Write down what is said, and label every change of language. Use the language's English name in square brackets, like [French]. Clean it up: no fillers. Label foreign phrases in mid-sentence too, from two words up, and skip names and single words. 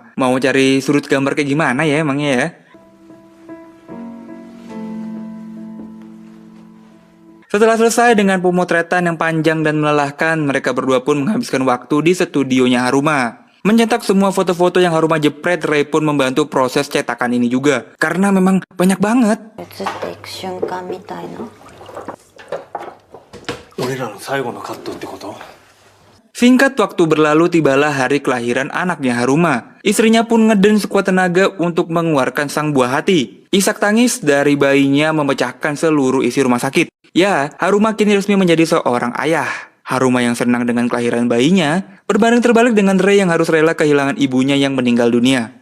[Indonesian] Mau cari sudut gambar kayak gimana ya emangnya ya? Setelah selesai dengan pemotretan yang panjang dan melelahkan, mereka berdua pun menghabiskan waktu di studionya Haruma. Mencetak semua foto-foto yang Haruma jepret, Rei pun membantu proses cetakan ini juga. Karena memang banyak banget. [Japanese] 映っていく瞬間みたいな。俺らの最後のカットってこと？ [Indonesian] Singkat waktu berlalu, tibalah hari kelahiran anaknya Haruma. Istrinya pun ngeden sekuat tenaga untuk mengeluarkan sang buah hati. Isak tangis dari bayinya memecahkan seluruh isi rumah sakit. Ya, Haruma kini resmi menjadi seorang ayah. Haruma yang senang dengan kelahiran bayinya, berbanding terbalik dengan Rei yang harus rela kehilangan ibunya yang meninggal dunia.